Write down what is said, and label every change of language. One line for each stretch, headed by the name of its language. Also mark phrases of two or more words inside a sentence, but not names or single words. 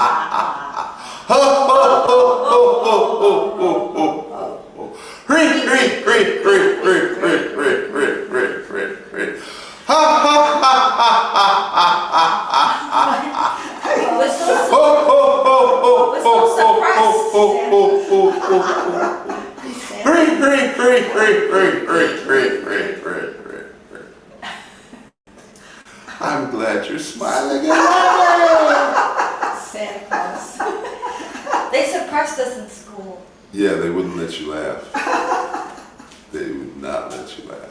English: Ho ho ho ho ho ho ho ho. Free, free, free, free, free, free, free, free, free, free, free. Ha ha ha ha ha ha ha ha ha. We're so Ho ho ho ho ho suppressed. ho ho ho ho ho. Free, free, free, free, free, free, free, free, free, free, free. I'm glad you're smiling at Santa Claus. They suppressed us in school. Yeah, they wouldn't let you laugh. They would not let you laugh.